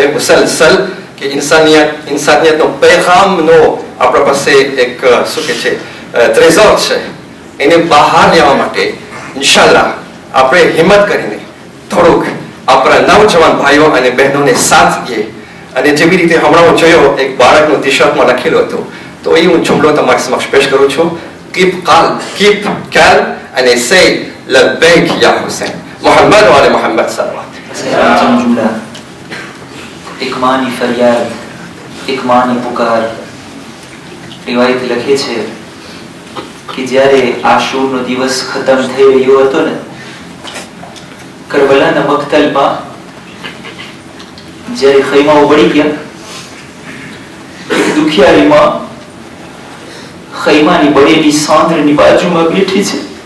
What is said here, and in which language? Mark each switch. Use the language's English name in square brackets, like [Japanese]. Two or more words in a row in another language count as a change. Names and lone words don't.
[Gujarati] મુસલસલ કે ઇન્સાનિયતનો પેગામનો આપણા પાસે એક શું કહે છે ટ્રેઝર છે એને બહાર લેવા માટે ઇન્શાઅલ્લાહ આપણે હિંમત કરીને થોડુંક આપણા નવજવાન ભાઈઓ અને બહેનોને સાથ દઈએ અને જેવી રીતે હમણાં હું જોયો એક બાળકનું ટી-શર્ટમાં લખેલું હતું તો એ હું જુમલો તમારી સમક્ષ પેશ કરું છું [English] keep calm and say [Arabic] لبيك يا حسين محمد وعلى محمد صلوات [Gujarati] જમજુલા એક માની ફરિયાદ એક માની પુકાર રિવાયત લખે છે કે જ્યારે આશૂરનો દિવસ ખતમ થઈ રહ્યો હતો ને કરબલાના મક્તલમાં જ્યારે ખૈમાઓ બળી ગયા એક દુખિયારીમાં ખૈમાની બળેલી સાંદ્રની બાજુમાં બેઠી છે